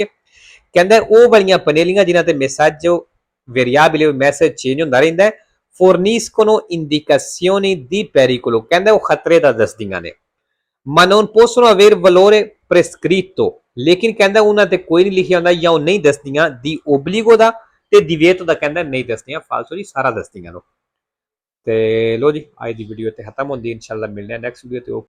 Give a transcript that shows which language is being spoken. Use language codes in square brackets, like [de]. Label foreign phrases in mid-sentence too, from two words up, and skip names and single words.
[pa] ਕਹਿੰਦਾ ਉਹ ਵਾਲੀਆਂ ਪਨੇਲੀਆਂ ਜਿਨ੍ਹਾਂ ਤੇ ਮੈਸੇਜੋ [en] variable message [pa] ਚੇਂਜ ਹੁੰਦਾ ਰਹਿੰਦਾ [it] forniscono indicazioni di pericolo [pa] ਕਹਿੰਦਾ ਉਹ ਖਤਰੇ ਦਾ ਦੱਸਦੀਆਂ ਨੇ [it] ma non possono avere valore prescritto [pa] ਲੇਕਿਨ ਕਹਿੰਦਾ ਉਹਨਾਂ ਤੇ ਕੋਈ ਨਹੀਂ ਲਿਖਿਆ ਹੁੰਦਾ ਜਾਂ ਉਹ ਨਹੀਂ ਦੱਸਦੀਆਂ ਦੀ ਓਬਲੀਗੋ ਦਾ ਤੇ ਦਿਵੇਤੋ ਦਾ ਕਹਿੰਦਾ ਨਹੀਂ ਦੱਸਦੀਆਂ ਫਾਲਸੋ ਜੀ ਸਾਰਾ ਦੱਸਦੀਆਂ ਲੋ ਤੇ ਲੋ ਜੀ ਅੱਜ ਦੀ ਵੀਡੀਓ ਤੇ ਖਤਮ ਹੁੰਦੀ ਇਨਸ਼ਾਅੱਲਾ ਮਿਲਦੇ ਹਾਂ [en] next video [pa] ਤੇ।